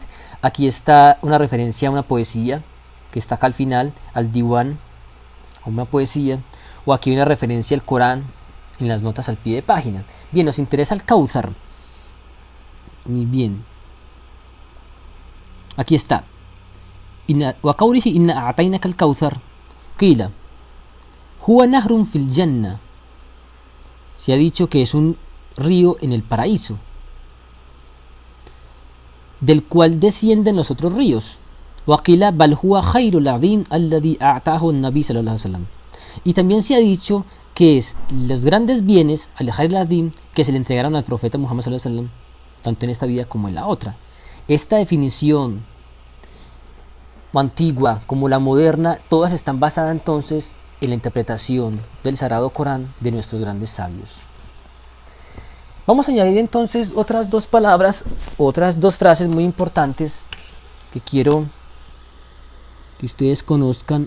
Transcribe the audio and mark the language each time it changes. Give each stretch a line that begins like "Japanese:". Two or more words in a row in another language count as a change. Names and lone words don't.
Spanish: Aquí está una referencia a una poesía que está acá al final, al Diwan, a una poesía, o aquí hay una referencia al Corán en las notas al pie de página. Bien, nos interesa el Kauthar. Muy bien, aquí está.
Arabic: وقوله إنا أعطيناك الكوثر قيل هو نهر في الجنة.
Spanish: Se ha dicho que es un río en el paraíso, del cual descienden los otros ríos.
Arabic: وقيل بل هو الخير العظيم الذي أعطاه النبي صلى الله عليه وسلم.
Spanish: Y también se ha dicho que es los grandes bienes
Arabic: الخير العظيم
Spanish: que se le entregaron al profeta Muhammad
Arabic: صلى الله عليه وسلم,
Spanish: tanto en esta vida como en la otra. Esta definición antigua como la moderna, todas están basadas entonces en la interpretación del Sagrado Corán de nuestros grandes sabios. Vamos a añadir entonces otras dos palabras, otras dos frases muy importantes que quiero que ustedes conozcan.